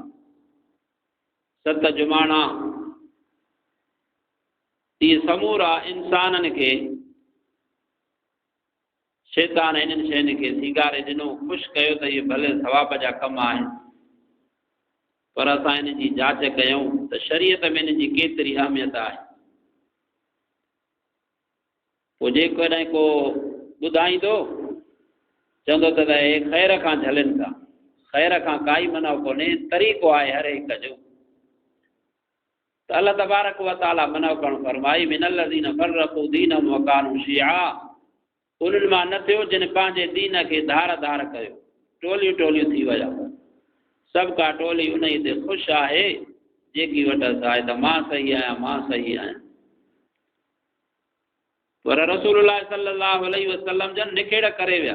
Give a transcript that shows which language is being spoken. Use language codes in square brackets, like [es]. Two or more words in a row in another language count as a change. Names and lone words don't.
[sd] 7 जुमाणा, इहे समूरा इंसाननि खे शैतान इन्हनि शयुनि खे सीगारे ॾिनो, ख़ुशि कयो त इहे भले सवाब जा कम आहिनि, पर असां इन जी जांच कयूं त शरीयत में इन जी केतिरी अहमियत आहे। पोइ जेकॾहिं को ॿुधाईंदो, चवंदो त हे ख़ैर खां झलनि था। ख़ैर खां काई मना कोन्हे, तरीक़ो आहे हर हिक जो। त अल्लाह [ar] تبارك وتعالى [sd] मना करणु फरमाई, [ar] من الذين فرقوا دينهم وكانوا شيعا, [sd] उन्हनि मां न थियो जिन पंहिंजे दीन खे धार धार कयो। टोलियूं टोलियूं थी विया। सभु का टोली उन ई ते ख़ुशि आहे जेकी वटि आहे त मां सही आहियां, मां सही आहियां। पर [ar] رسول الله صلى الله عليه وسلم [sd] जन निखेड़ करे विया।